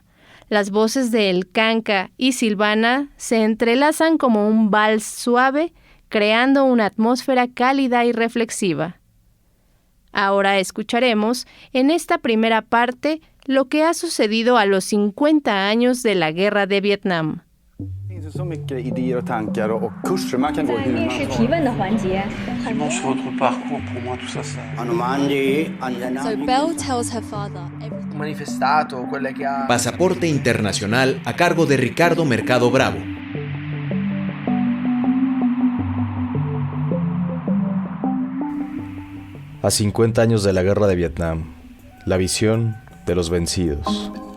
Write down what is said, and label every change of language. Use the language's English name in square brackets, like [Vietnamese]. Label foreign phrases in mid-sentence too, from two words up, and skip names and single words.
[Spanish] Las voces de El Canca y Silvana se entrelazan como un vals suave, creando una atmósfera cálida y reflexiva. Ahora escucharemos, en esta primera parte, lo que ha sucedido a los 50 años de la Guerra de Vietnam. [Swedish] Så mycket idéer och tankar och kurser man kan gå hur man vill. [English] So Belle tells her father [Spanish] Pasaporte Internacional a cargo de Ricardo Mercado Bravo. A 50 años de la Guerra de Vietnam, la visión de los vencidos.